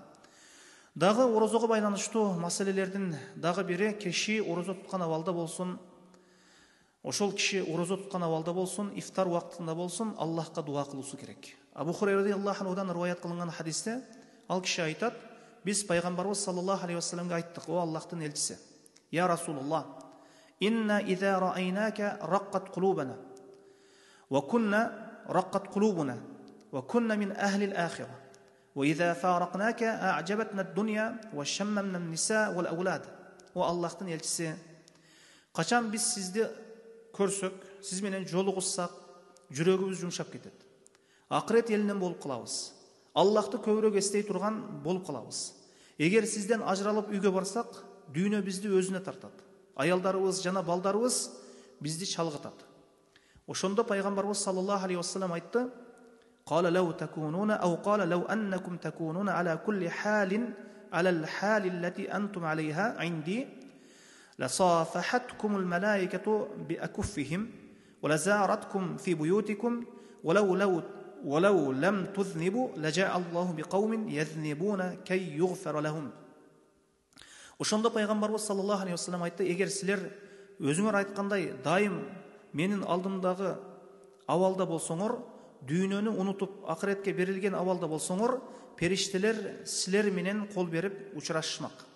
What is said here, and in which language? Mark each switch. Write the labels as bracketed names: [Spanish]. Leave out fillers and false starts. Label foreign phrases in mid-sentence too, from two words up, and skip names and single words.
[Kyrgyz] Дагы орозого байланыштуу маселелердин дагы бири, киши орозо туткан абалда болсун, ошол киши орозо туткан абалда болсун, ифтар убактында болсун, Аллахка дуа кылуусу керек. Абу Хурайра радияллаху анхудан риваят кылынган хадисте ал киши айтат: "Биз пайгамбарыбыз саллаллаху алейхи вассаламга айттык: О Аллахтын элчиси, [Arabic] يا رسول الله إنا إذا رأيناك رقت قلوبنا وكنا رقت قلوبنا وكنا من أهل الآخرة وإذا فارقناك أعجبتنا الدنيا وشممنا النساء والأولاد." [Kyrgyz] О Аллахтын элчиси, качан биз сизди көрсөк, сиз менен жолугушсак, жүрөгүбүз жумшап кетет. Акырет элинен болуп калабыз. Аллахты көбүрөөк эстей турган болуп калабыз. Эгер сизден ажыралып үйгө барсак, дүйнө бизди өзүнө тартат. Аялдарыбыз жана балдарыбыз бизди чалгытат. Ошондо пайгамбарыбыз саллаллаху алейхи вассалам айтты: [Arabic] "قال لو تكونون أو قال لو أنكم تكونون على كل حال على الحال التي أنتم عليها عندي لصافحتكم الملائكة بأكفهم ولزارتكم في بيوتكم ولو لم تذنبوا لجاء الله بقوم يذنبون كي يغفر لهم." [Kyrgyz] Ошондо пайгамбарыбыз [Arabic] صلى الله عليه وسلم [Kyrgyz] айтты: "Эгер силер өзүңөр айткандай дайым менин алдымдагы абалда болсоңор, дүйнөнү унутуп акыретке берилген абалда болсоңор, периштелер силер менен кол берип учурашышмак.